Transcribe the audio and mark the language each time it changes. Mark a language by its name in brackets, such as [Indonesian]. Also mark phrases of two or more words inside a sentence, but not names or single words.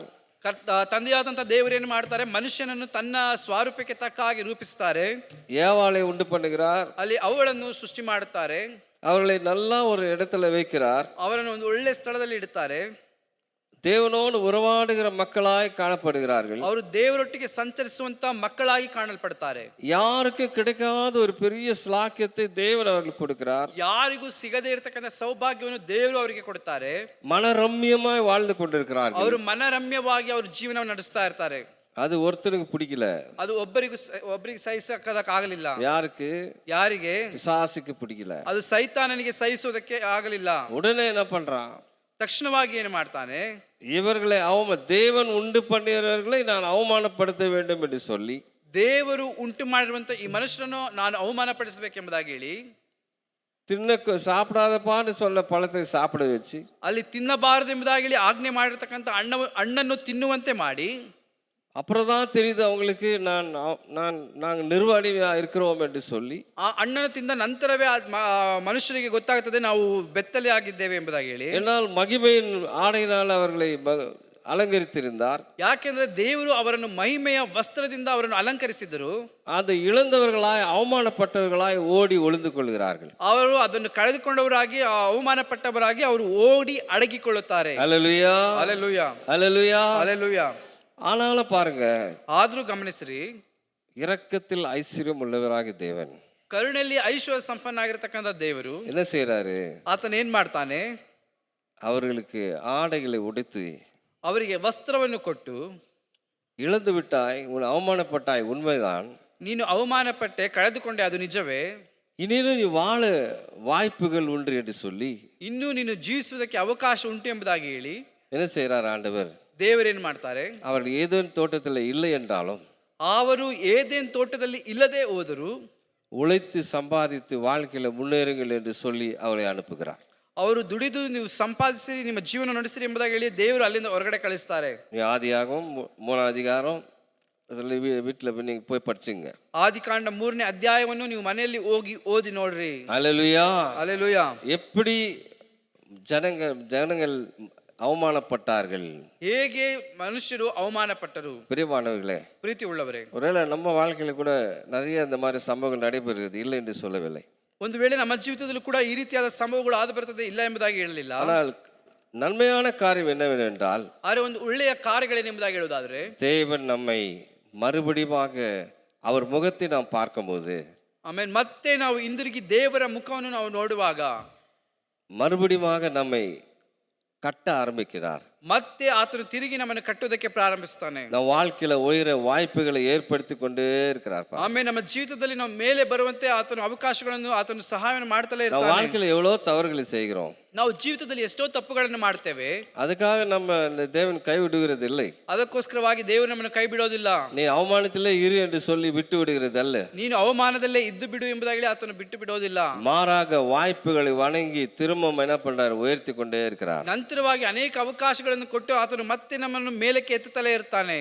[Kannada] ತಂದೆಯಾದಂಥ ದೇವರೇನು ಮಾಡ್ತಾರೆ, ಮನುಷ್ಯನನ್ನು ತನ್ನ ಸ್ವರೂಪಕ್ಕೆ ತಕ್ಕ ಹಾಗೆ ರೂಪಿಸ್ತಾರೆ. [Tamil] ஏவாளை உண்டு பண்ணுகிறார். [Kannada] ಅಲ್ಲಿ ಅವಳನ್ನು ಸೃಷ್ಟಿ ಮಾಡುತ್ತಾರೆ. [Tamil] அவர்களை நல்லா ஒரு இடத்துல வைக்கிறார். [Kannada] ಅವರನ್ನು ಒಂದು ಒಳ್ಳೆ ಸ್ಥಳದಲ್ಲಿ ಇಡುತ್ತಾರೆ. [Tamil] தேவனோடு உறவாடுகிற மக்களாய் காணப்படுகிறார்கள். [Kannada] ಅವರು ದೇವರೊಟ್ಟಿಗೆ ಸಂಚರಿಸುವಂತ ಮಕ್ಕಳಾಗಿ ಕಾಣಲ್ಪಡ್ತಾರೆ. [Tamil] யாருக்கு கிடைக்காத ஒரு பெரிய ஸ்லாக்கியத்தை தேவன் அவர்களுக்கு கொடுக்கிறார். [Kannada] ಯಾರಿಗೂ ಸಿಗದೇ ಇರತಕ್ಕಂತ ಸೌಭಾಗ್ಯವನ್ನು ದೇವರು ಅವರಿಗೆ ಕೊಡುತ್ತಾರೆ. [Tamil] மனரம்யமாய் வாழ்ந்து கொண்டிருக்கிறார்கள். [Kannada] ಅವರು ಮನರಮ್ಯವಾಗಿ ಅವರು ಜೀವನವನ್ನು ನಡೆಸ್ತಾ ಇರ್ತಾರೆ. [Tamil] அது ஒருத்தருக்கு பிடிக்கல, [Kannada] ಅದು ಒಬ್ಬರಿಗೆ ಸಹಿಸಕ್ಕಾಗಲಿಲ್ಲ. ಯಾರಿಗೆ [Tamil] பிசாசுக்கு பிடிக்கல, [Kannada] ಅದು ಸೈತಾನನಿಗೆ ಸಹಿಸುವುದಕ್ಕೆ ಆಗಲಿಲ್ಲ. [Tamil] உடனே என்ன பண்றான், [Kannada] ತಕ್ಷಣವಾಗಿ ಏನು ಮಾಡ್ತಾನೆ, [Tamil] இவர்களை தேவன் உண்டு பண்ணியவர்களை நான் அவமானப்படுத்த வேண்டும் என்று சொல்லி, [Kannada] ದೇವರು ಉಂಟು ಮಾಡಿರುವಂತ ಈ ಮನುಷ್ಯರನ್ನು ನಾನು ಅವಮಾನಪಡಿಸಬೇಕೆಂಬುದಾಗಿ ಹೇಳಿ, [Tamil] சாப்பிடாதப்பான்னு சொல்ல பழத்தை சாப்பிட வச்சு, [Kannada] ಅಲ್ಲಿ ತಿನ್ನಬಾರದು ಎಂಬುದಾಗಿ ಹೇಳಿ ಆಜ್ಞೆ ಮಾಡಿರ್ತಕ್ಕಂಥ ಹಣ್ಣನ್ನು ತಿನ್ನುವಂತೆ ಮಾಡಿ, [Tamil] அப்புறம் தான் தெரியுது அவங்களுக்கு நாங்கள் நிர்வாணியா இருக்கிறோம் என்று சொல்லி, [Kannada] ಆ ಹಣ್ಣನ್ನು ತಿಂದ ನಂತರವೇ ಮನುಷ್ಯರಿಗೆ ಗೊತ್ತಾಗುತ್ತದೆ ನಾವು ಬೆತ್ತಲೆ ಆಗಿದ್ದೇವೆ ಎಂಬುದಾಗಿ ಹೇಳಿ. [Tamil] என்னால் மகிமையின் ஆடையினால் அவர்களை அலங்கரித்திருந்தார். [Kannada] ಯಾಕೆಂದ್ರೆ ದೇವರು ಅವರನ್ನು ಮಹಿಮೆಯ ವಸ್ತ್ರದಿಂದ ಅವರನ್ನು ಅಲಂಕರಿಸಿದರು. [Tamil] அந்த இழந்தவர்களாய் அவமானப்பட்டவர்களாய் ಓಡಿ ஒளிந்து கொள்கிறார்கள். [Kannada] ಅವರು ಅದನ್ನು ಕಳೆದುಕೊಂಡವರಾಗಿ ಅವಮಾನಪಟ್ಟವರಾಗಿ ಅವರು ಓಡಿ ಅಡಗಿಕೊಳ್ಳುತ್ತಾರೆ. ಹಲ್ಲೆಲೂಯಾ, ಹಲ್ಲೆಲೂಯಾ, ಹಲ್ಲೆಲೂಯಾ, ಹಲ್ಲೆಲೂಯಾ. [Tamil] ஆனாலும் பாருங்க, [Kannada] ಆದ್ರೂ ಗಮನಿಸ್ರಿ, [Tamil] இரக்கத்தில் ஐஸ்வர்யம் உள்ளவராக தேவன், [Kannada] ಕರುಣೆಯಲ್ಲಿ ಐಶ್ವರ್ಯ ಸಂಪನ್ನಾಗಿರ್ತಕ್ಕಂಥ ದೇವರು [Tamil] என்ன செய்யறாரு, [Kannada] ಆತನ ಏನ್ ಮಾಡ್ತಾನೆ, [Tamil] அவர்களுக்கு ஆடைகளை உடைத்து [Kannada] ಅವರಿಗೆ ವಸ್ತ್ರವನ್ನು ಕೊಟ್ಟು, [Tamil] இழந்து விட்டாய், அவமானப்பட்டாய், உண்மைதான், [Kannada] ನೀನು ಅವಮಾನಪಟ್ಟೆ, ಕಳೆದುಕೊಂಡೆ, ಅದು ನಿಜವೇ, [Tamil] இனியும் நீ வாழ வாய்ப்புகள் உண்டு என்று சொல்லி, [Kannada] ಇನ್ನೂ ನೀನು ಜೀವಿಸುವುದಕ್ಕೆ ಅವಕಾಶ ಉಂಟು ಎಂಬುದಾಗಿ ಹೇಳಿ [Tamil] என்ன செய்யறார் ஆண்டவர், [Kannada] ದೇವರೇನು ಮಾಡ್ತಾರೆ, [Tamil] அவர்கள் ஏதேன் தோட்டத்தில் இல்லை என்றாலும், [Kannada] ಅವರು ಏದೇನ್ ತೋಟದಲ್ಲಿ ಇಲ್ಲದೆ ಹೋದರು, [Tamil] உழைத்து சம்பாதித்து வாழ்க்கையில முன்னேறுங்கள் என்று சொல்லி அவரை அனுப்புகிறார். [Kannada] ಅವರು ದುಡಿದು ನೀವು ಸಂಪಾದಿಸಿ ನಿಮ್ಮ ಜೀವನ ನಡೆಸಿರಿ ಎಂಬುದಾಗಿ ಹೇಳಿ ದೇವರು ಅಲ್ಲಿಂದ ಹೊರಗಡೆ ಕಳಿಸ್ತಾರೆ. [Tamil] ஆதியாகமம் 3ஆம் அதிகாரம் வீட்டில் நீங்க போய் படிச்சுங்க. [Kannada] ಆದಿಕಾಂಡ 3ನೇ ಅಧ್ಯಾಯವನ್ನು ನೀವು ಮನೆಯಲ್ಲಿ ಹೋಗಿ ಓದಿ ನೋಡ್ರಿ. [Tamil] ஹல்லேலூயா, ஹல்லேலூயா. எப்படி ஜனங்கள் அவமானப்பட்டார்கள், [Kannada] ಹೇಗೆ ಮನುಷ್ಯರು ಅವಮಾನಪಟ್ಟರು. [Tamil] பிரியமானவர்களே, [Kannada] ಪ್ರೀತಿ ಉಳ್ಳವರೇ, [Tamil] ஒருவேளை நம்ம வாழ்க்கையில கூட நிறைய இந்த மாதிரி சம்பவங்கள் நடைபெறுகிறது, இல்லை என்று சொல்லவில்லை. [Kannada] ಒಂದು ವೇಳೆ ನಮ್ಮ ಜೀವಿತದಲ್ಲೂ ಕೂಡ ಈ ರೀತಿಯಾದ ಸಂಭವಗಳು ಆದ ಬರ್ತದೆ, ಇಲ್ಲ ಎಂಬುದಾಗಿ ಹೇಳಲಿಲ್ಲ. [Tamil] ஆனால் நன்மையான காரியம் என்னவென்றால், [Kannada] ಆದರೆ ಒಂದು ಒಳ್ಳೆಯ ಕಾರ್ಯಗಳೇನೆಂಬುದಾಗಿ ಹೇಳುವುದಾದ್ರೆ, [Tamil] தேவன் நம்மை மறுபடியுமாக அவர் முகத்தை நாம் பார்க்கும்போது, [Kannada] ಆಮೇಲೆ ಮತ್ತೆ ನಾವು ಹಿಂದಿರುಗಿ ದೇವರ ಮುಖವನ್ನು ನಾವು ನೋಡುವಾಗ [Tamil] மறுபடியுமாக நம்மை கட்ட ஆரம்பிக்கிறார். [Kannada] ಮತ್ತೆ ಆತನು ತಿರುಗಿ ನಮ್ಮನ್ನು ಕಟ್ಟುವುದಕ್ಕೆ ಪ್ರಾರಂಭಿಸ್ತಾನೆ. [Tamil] நம்ம வாழ்க்கையில உயர வாய்ப்புகளை ஏற்படுத்தி கொண்டே இருக்கிறார். [Kannada] ಆಮೇಲೆ ನಮ್ಮ ಜೀವಿತದಲ್ಲಿ ನಾವು ಮೇಲೆ ಬರುವಂತೆ ಆತನು ಅವಕಾಶಗಳನ್ನು ಆತನು ಸಹಾಯವನ್ನು ಮಾಡ್ತಲೇ [Tamil] நம்ம [Kannada] ಇರ್ತಾನೆ. [Tamil] வாழ்க்கையில எவ்வளவு தவறுகளை செய்கிறோம். [Kannada] ನಾವು ಜೀವಿತದಲ್ಲಿ ಎಷ್ಟೋ ತಪ್ಪುಗಳನ್ನು ಮಾಡ್ತೇವೆ. [Tamil] அதுக்காக நம்ம இந்த தேவன் கைவிடுகிறது இல்லை. [Kannada] ಅದಕ್ಕೋಸ್ಕರವಾಗಿ ದೇವರು ನಮ್ಮನ್ನು ಕೈ ಬಿಡೋದಿಲ್ಲ. [Tamil] நீ அவமானத்திலே இரு என்று சொல்லி விட்டு விடுகிறது அல்ல. [Kannada] ನೀನು ಅವಮಾನದಲ್ಲೇ ಇದ್ದು ಬಿಡು ಎಂಬುದಾಗಿ ಆತನು ಬಿಟ್ಟು ಬಿಡೋದಿಲ್ಲ. [Tamil] மாறாக வாய்ப்புகளை வணங்கி திரும்ப என்ன பண்றார், உயர்த்தி கொண்டே இருக்கிறார். [Kannada] ನಂತರವಾಗಿ ಅನೇಕ ಅವಕಾಶಗಳನ್ನು ಕೊಟ್ಟು ಆತನು ಮತ್ತೆ ನಮ್ಮನ್ನು ಮೇಲಕ್ಕೆ ಎತ್ತುತ್ತಲೇ ಇರ್ತಾನೆ.